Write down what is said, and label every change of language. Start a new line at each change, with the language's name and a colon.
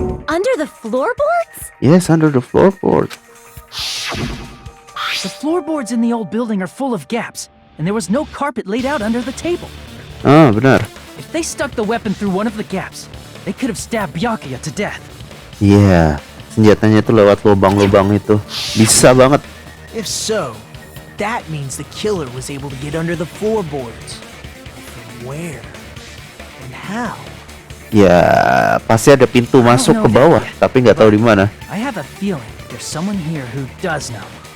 English: Under the floorboards? Yes, under the floorboards. The floorboards in the old building are full of gaps, and there was no carpet laid out under the table.
Indonesian: Benar.
English: If they stuck the weapon through one of the gaps, they could have stabbed Byakuya to death.
Indonesian: Iya, senjatanya itu lewat lubang-lubang itu. Bisa banget.
English: If so, that means the killer was able to get under the floorboards. From where? And how?
Indonesian: Ya, pasti ada pintu masuk ke bawah, tapi nggak tahu di mana.
English: I have a feeling there's someone here who does know.